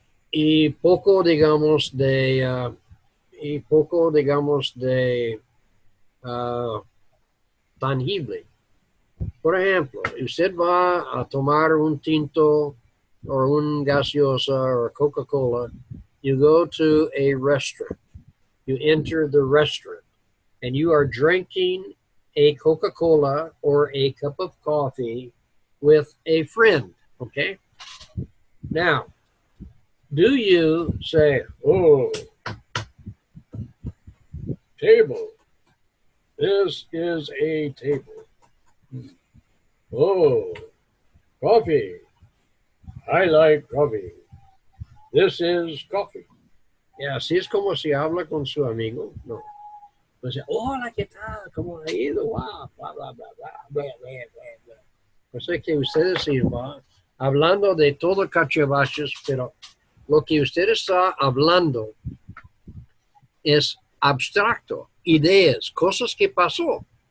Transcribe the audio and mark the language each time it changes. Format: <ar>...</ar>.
<es>Y poco, digamos, de tangible. Por ejemplo, usted va a tomar un tinto or un gaseosa or Coca-Cola.</es> <en>You go to a restaurant. You enter the restaurant and you are drinking a Coca-Cola or a cup of coffee with a friend, okay? Now, do you say, oh, table, this is a table. Oh, coffee, I like coffee. This is coffee.</en> <es>Y así es como se habla con su amigo. No. Pues, hola, ¿qué tal? ¿Cómo ha ido? Wow, bla, bla, bla, bla, bla, bla, bla, bla. Pues es que ustedes sí van hablando de todo cachivaches, pero lo que usted está hablando es abstracto, ideas, cosas que pasó.</es>